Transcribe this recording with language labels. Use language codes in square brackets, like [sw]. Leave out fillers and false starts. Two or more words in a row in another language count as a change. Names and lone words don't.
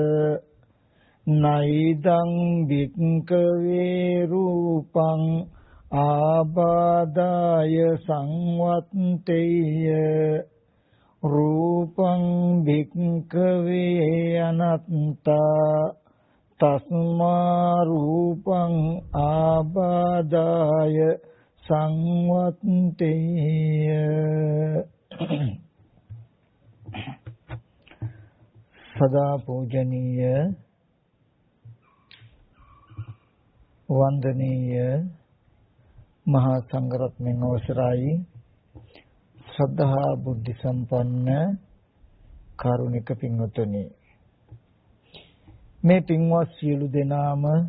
[pi] නයිදං වික්ඛවේ රූපං ආබාදාය සංවත්තේය රූපං වික්ඛවේ අනත්තා තස්මා රූපං ආබාදාය සංවත්තේය. [si] සදා පූජනීය වන්දනීය මහා සංඝරත්නයන් අවසරයි ශ්‍රද්ධා බුද්ධ සම්පන්න කාරුණික පින්වතුනි, මේ පින්වත් සියලු දෙනාම